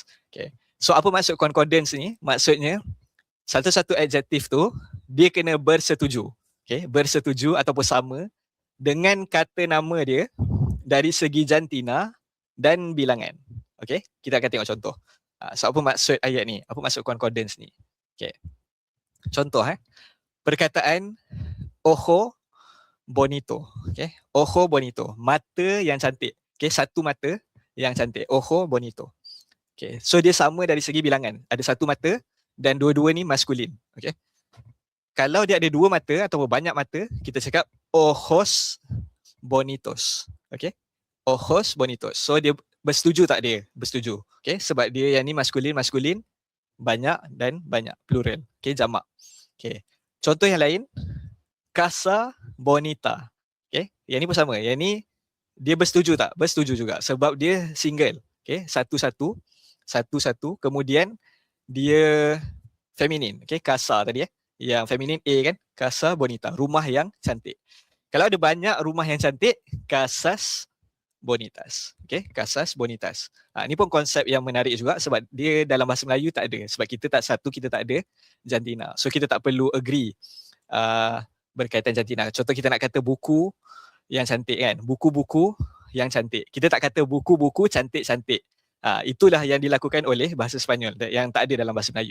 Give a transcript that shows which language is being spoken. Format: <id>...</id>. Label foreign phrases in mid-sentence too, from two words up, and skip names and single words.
<ms>Okay, so apa maksud concordance ni? Maksudnya satu-satu adjektif tu dia kena bersetuju. Okay, bersetuju ataupun sama dengan kata nama dia dari segi jantina dan bilangan. Okay, kita akan tengok contoh. So apa maksud ayat ni? Apa maksud concordance ni? Okay, contoh perkataan</ms> <es>ojo bonito. Okay, ojo bonito,</es> <ms>mata yang cantik. Okay, satu mata yang cantik,</ms> <es>ojo bonito.</es> <ms>Okay, so dia sama dari segi bilangan. Ada satu mata dan dua-dua ni maskulin. Okay, kalau dia ada dua mata atau banyak mata, kita cakap</ms> <es>ojos bonitos. Okay, ojos bonitos.</es> <ms>So dia bersetuju tak dia? Bersetuju. Okay, sebab dia yang ni maskulin, banyak dan banyak, plural. Okay, jamak. Okay, contoh yang lain,</ms> <es>casa bonita.</es> <ms>Okay, yang ni pun sama. Yang ni dia bersetuju tak? Bersetuju juga sebab dia single. Okay, satu-satu. Kemudian dia feminin. Okay, casa tadi yang feminin A kan,</ms> <es>casa bonita,</es> <ms>rumah yang cantik. Kalau ada banyak rumah yang cantik,</ms> <es>casas bonitas. Okay, casas bonitas.</es> <ms>Ni pun konsep yang menarik juga sebab dia dalam bahasa Melayu tak ada. Sebab kita tak ada jantina. So kita tak perlu agree berkaitan jantina. Contoh kita nak kata buku yang cantik kan. Buku-buku yang cantik. Kita tak kata buku-buku cantik-cantik. Itulah yang dilakukan oleh bahasa Sepanyol yang tak ada dalam bahasa Melayu.</ms>